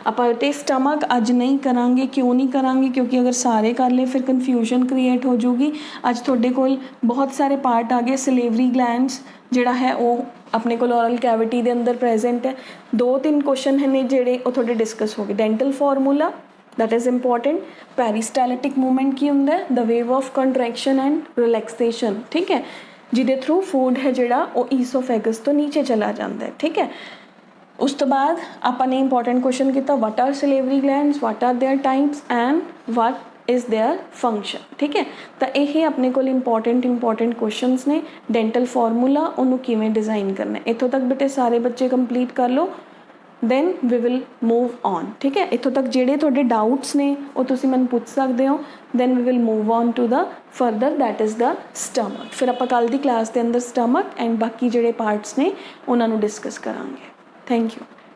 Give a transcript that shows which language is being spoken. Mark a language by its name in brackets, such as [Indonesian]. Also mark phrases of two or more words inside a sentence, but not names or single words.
[Punjabi] ਆਪਾਂ ਤੇ ਸਟਮਕ ਅੱਜ ਨਹੀਂ ਕਰਾਂਗੇ, ਕਿਉਂ ਨਹੀਂ ਕਰਾਂਗੇ, ਕਿਉਂਕਿ ਅਗਰ ਸਾਰੇ ਕਰ ਲਏ ਫਿਰ [English] confusion create [Punjabi] ਹੋ ਜੂਗੀ। ਅੱਜ ਤੁਹਾਡੇ ਕੋਲ ਬਹੁਤ ਸਾਰੇ ਪਾਰਟ ਆ ਗਏ। [English] salivary glands [Punjabi] ਜਿਹੜਾ ਹੈ ਉਹ ਆਪਣੇ ਕੋਲ [English] oral cavity [Punjabi] ਦੇ ਅੰਦਰ ਪ੍ਰੈਜ਼ੈਂਟ ਹੈ। 2-3 ਕੁਐਸਚਨ ਨੇ ਜਿਹੜੇ ਉਹ ਤੁਹਾਡੇ ਡਿਸਕਸ ਹੋ ਗਏ। [English] dental formula that is important, peristaltic movement [Punjabi] ਕੀ ਹੁੰਦਾ ਹੈ, [English] the wave of contraction and relaxation, [Punjabi] ਠੀਕ ਹੈ, ਜਿਹਦੇ [English] through food [Punjabi] ਹੈ ਜਿਹੜਾ ਉਹ ਈਸੋਫੈਗਸ ਤੋਂ ਨੀਚੇ ਚਲਾ ਜਾਂਦਾ ਹੈ, ਠੀਕ ਹੈ। ਉਸ ਤੋਂ ਬਾਅਦ ਆਪਾਂ ਨੇ [English] important question [Punjabi] ਕੀਤਾ, [English] what are salivary glands, what are their types and what is their function, [Punjabi] ਠੀਕ ਹੈ। ਤਾਂ ਇਹ ਆਪਣੇ ਕੋਲ [English] important questions [Punjabi] ਨੇ। [English] dental formula [Punjabi] ਉਹਨੂੰ ਕਿਵੇਂ ਡਿਜ਼ਾਈਨ ਕਰਨਾ, ਇੱਥੋਂ ਤੱਕ ਬੇਟੇ ਸਾਰੇ ਬੱਚੇ ਕੰਪਲੀਟ ਕਰ ਲਓ, [English] then we will move on, [Punjabi] ਠੀਕ ਹੈ। ਇੱਥੋਂ ਤੱਕ ਜਿਹੜੇ ਤੁਹਾਡੇ ਡਾਊਟਸ ਨੇ ਉਹ ਤੁਸੀਂ ਮੈਨੂੰ ਪੁੱਛ ਸਕਦੇ ਹੋ। [English] then we will move on to the further, that is the stomach। [Punjabi] ਫਿਰ ਆਪਾਂ ਕੱਲ੍ਹ ਦੀ ਕਲਾਸ ਦੇ ਅੰਦਰ [English] stomach and [Punjabi] ਬਾਕੀ ਜਿਹੜੇ ਪਾਰਟਸ ਨੇ ਉਹਨਾਂ ਨੂੰ ਡਿਸਕਸ ਕਰਾਂਗੇ। [English] thank you.